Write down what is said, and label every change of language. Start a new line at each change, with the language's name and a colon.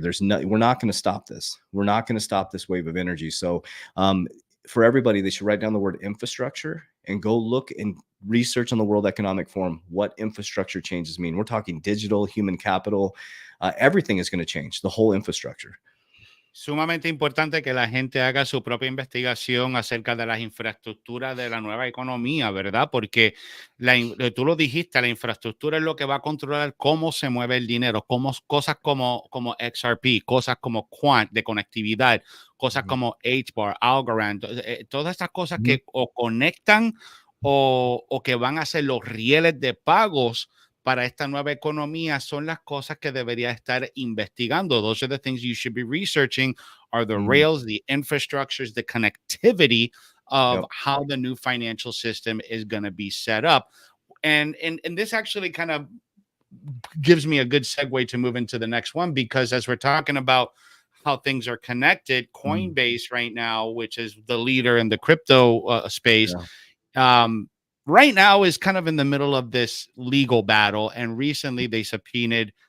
English: We're not going to stop this. We're not going to stop this wave of energy. So for everybody, they should write down the word infrastructure and go look and research on the World Economic Forum what infrastructure changes mean. We're talking digital, human capital. Everything is going to change, the whole infrastructure.
Spanish: Sumamente importante que la gente haga su propia investigación acerca de las infraestructuras de la nueva economía, ¿verdad? Porque tú lo dijiste, la infraestructura es lo que va a controlar cómo se mueve el dinero, cosas como XRP, cosas como Quant de conectividad, cosas como HBAR, Algorand, todas estas cosas que o conectan o que van a ser los rieles de pagos para esta nueva economía son las cosas que debería estar investigando.
English: Those are the things you should be researching, are the rails, the infrastructures, the connectivity of how the new financial system is going to be set up. And this actually kind of gives me a good segue to move into the next one, because as we're talking about how things are connected, Coinbase right now, which is the leader in the crypto space, right now is kind of in the middle of this legal battle. And recently they subpoenaed